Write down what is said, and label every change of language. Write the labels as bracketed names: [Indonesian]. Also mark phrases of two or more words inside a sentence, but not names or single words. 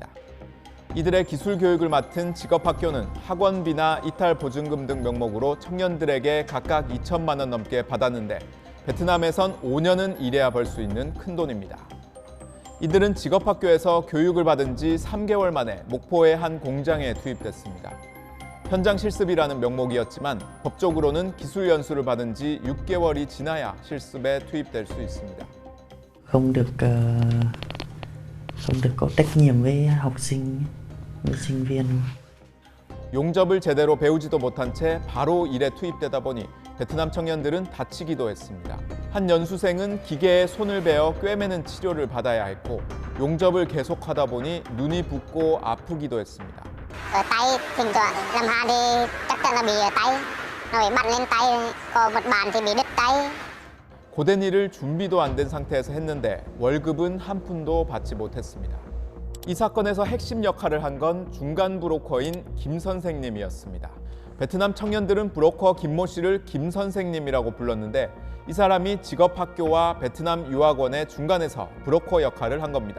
[Korean] 이들의 기술 교육을 맡은 직업학교는 학원비나 이탈 보증금 등 명목으로 청년들에게 각각 2천만 원 넘게 받았는데 베트남에선 5년은 일해야 벌 수 있는 큰돈입니다. 이들은 직업학교에서 교육을 받은 지 3개월 만에 목포의 한 공장에 투입됐습니다. 현장 실습이라는 명목이었지만 법적으로는 기술 연수를 받은 지 6개월이 지나야 실습에 투입될 수 있습니다. [Vietnamese] Không được có trách nhiệm với học sinh, với sinh viên. [Korean] 용접을 제대로 배우지도 못한 채 바로 일에 투입되다 보니 베트남 청년들은 다치기도 했습니다. 한 연수생은 기계에 손을 베어 꿰매는 치료를 받아야 했고 용접을 계속하다 보니 눈이 붓고 아프기도 했습니다. [Vietnamese] tay thỉnh thoảng làm hà thì chắc chắn là bị ở tay, nó bị bắn lên tay, có một bàn thì bị đứt tay. [Korean] 고된 일을 준비도 안 된 상태에서 했는데 월급은 한 푼도 받지 못했습니다. 이 사건에서 핵심 역할을 한 건 중간 브로커인 김 선생님이었습니다. 베트남 청년들은 브로커 김모 씨를 김 선생님이라고 불렀는데 이 사람이 직업학교와 베트남 유학원의 중간에서 브로커 역할을 한 겁니다.